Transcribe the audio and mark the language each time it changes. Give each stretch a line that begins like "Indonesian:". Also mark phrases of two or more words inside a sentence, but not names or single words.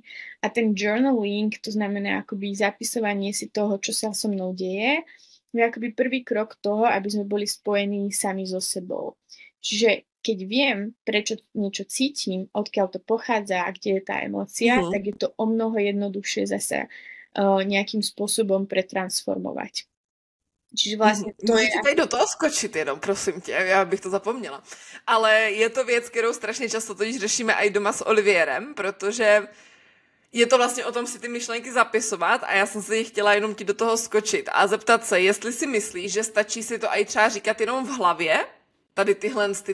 Slovak: A ten journaling, to znamená akoby zapisovanie si toho, čo sa so mnou deje, je akoby prvý krok toho, aby sme boli spojení sami so sebou. Čiže keď viem, prečo niečo cítim, odkiaľ to pochádza a kde je tá emócia, tak je to o mnoho jednoduchšie zase nejakým spôsobom pretransformovať. Čiže vlastně to je...
Czech: Můžete do toho skočit jenom, prosím tě, já bych to zapomněla. Ale je to věc, kterou strašně často totiž řešíme i doma s Olivierem, protože je to vlastně o tom si ty myšlenky zapisovat a já jsem se chtěla jenom ti do toho skočit a zeptat se, jestli si myslíš, že stačí si to i třeba říkat jenom v hlavě, tady tyhle ty